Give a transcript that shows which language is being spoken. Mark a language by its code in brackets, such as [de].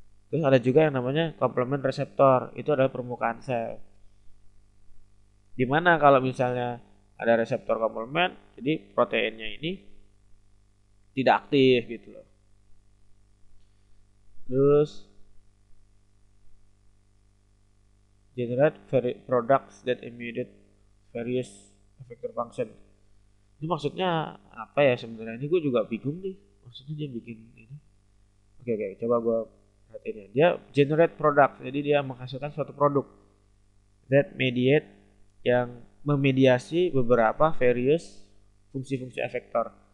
[id] Terus ada juga yang namanya komplement reseptor, itu adalah permukaan sel. Dimana kalau misalnya ada reseptor komplement, jadi proteinnya ini tidak aktif gitu loh. [en] Terus generate products that imitate various effector function. [id] Itu maksudnya apa ya sebenarnya? Ini gue juga bingung nih. Maksudnya dia bikin ini. Oke, coba gue perhatiin ya. Dia [en] generate product, [id] jadi dia menghasilkan suatu produk [en] that mediate, [id] yang memediasi beberapa various fungsi-fungsi efektor.